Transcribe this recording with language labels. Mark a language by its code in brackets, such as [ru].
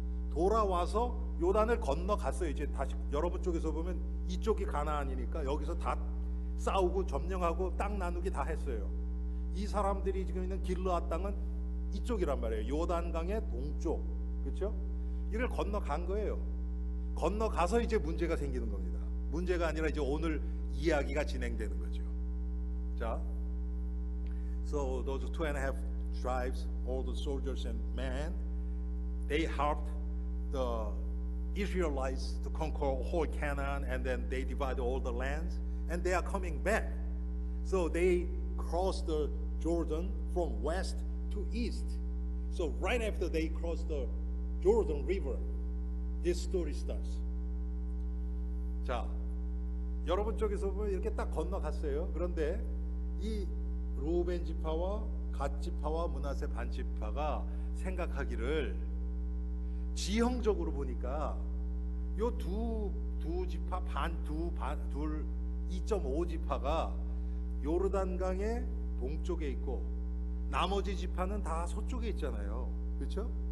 [ko] 돌아와서 요단을 건너갔어요. 이제 다시 여러분 쪽에서 보면 이쪽이 가나안이니까 여기서 다 싸우고 점령하고 땅 나누기 다 했어요. 이 사람들이 지금 있는 길르앗 땅은 이쪽이란 말이에요. 요단강의 동쪽, 그렇죠? 이걸 건너간 거예요. 건너가서 이제 문제가 생기는 겁니다. 문제가 아니라 이제 오늘 이야기가 진행되는 거죠. [en] 자, so those 2.5 tribes, all the soldiers and men, they helped the Israelites to conquer whole Canaan, and then they divided all the lands, and they are coming back. So they crossed the Jordan from west to east. So right after they crossed the Jordan River, this story starts. [ko] 자, 여러분 쪽에서 보면 이렇게 딱 건너갔어요. 그런데 이 루벤 지파와 갓 지파와 므낫세 반 지파가 생각하기를 지형적으로 보니까 요 두 지파 2.5 지파가 요르단강의 동쪽에 있고 나머지 지파는 다 서쪽에 있잖아요. 그렇죠?